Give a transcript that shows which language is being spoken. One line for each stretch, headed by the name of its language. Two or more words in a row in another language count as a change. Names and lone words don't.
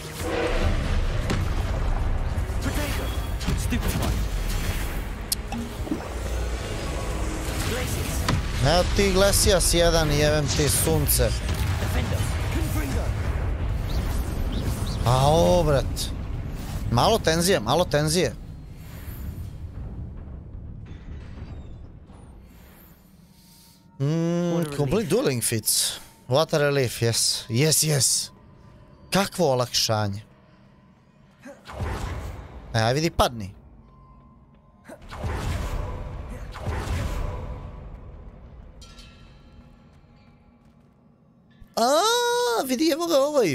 Serbian: Evo ti Iglesias jedan i jevem ti sunce. Ao, brat. Malo tenzije, malo tenzije.
English: Complete dueling feats. What a relief, yes. Yes, yes.
Serbian: Kakvo olakšanje. Aj vidi, padni. Vidi, evo ga ovaj.